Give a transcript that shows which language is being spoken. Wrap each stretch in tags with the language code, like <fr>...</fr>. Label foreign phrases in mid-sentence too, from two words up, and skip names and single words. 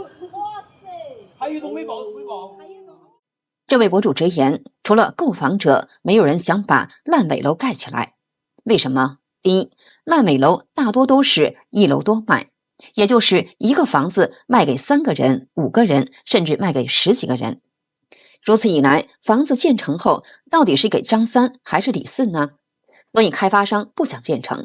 <zh>还有一栋没报。这位博主直言，除了购房者，没有人想把烂尾楼蓋起來。為什麼？第一，爛尾樓大多都是一樓多賣，也就是一個房子賣給3個人、5個人，甚至賣給10幾個人。如此一來，房子建成後，到底是給張三還是李四呢？所以開發商不想建成。</zh>